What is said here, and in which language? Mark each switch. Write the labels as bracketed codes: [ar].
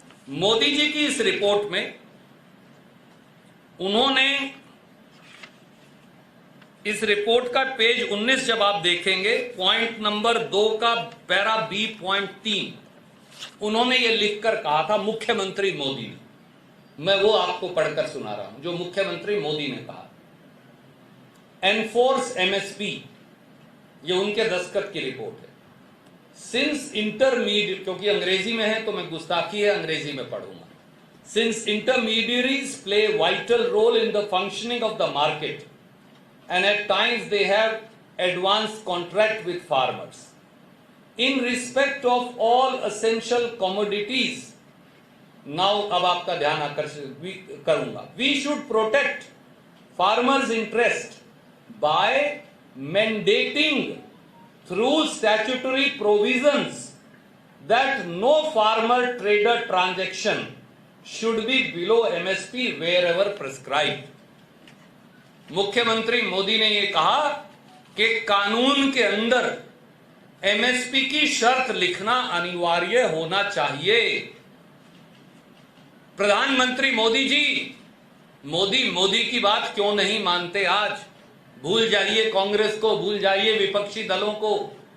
[hi] मोदी जी की इस रिपोर्ट में उन्होंने इस रिपोर्ट का पेज 19 जब आप देखेंगे, पॉइंट नंबर 2 का पैरा बी पॉइंट 3, उन्होंने ये लिखकर कहा था मुख्यमंत्री मोदी ने। मैं वो आपको पढ़कर सुना रहा हूं जो मुख्यमंत्री मोदी ने कहा। एनफोर्स एमएसपी, ये उनके दस्तखत की रिपोर्ट है। सिंस इंटरमीडिएट, क्योंकि अंग्रेजी में है तो मैं गुस्ताखी है अंग्रेजी में पढ़ूंगा। [en] Since intermediaries play vital role in the functioning of the market and at times they have advanced contract with farmers in respect of all essential commodities. [hi] Now अब आपका ध्यान आकर्षित करूंगा। [en] We should protect farmers' interest by mandating through statutory provisions that no farmer trader transaction should be below MSP wherever prescribed. [hi] मुख्यमंत्री मोदी ने यह कहा कि कानून के अंदर एमएसपी की शर्त लिखना अनिवार्य होना चाहिए। प्रधानमंत्री मोदी जी, मोदी की बात क्यों नहीं मानते? आज भूल जाइए कांग्रेस को, भूल जाइए विपक्षी दलों को।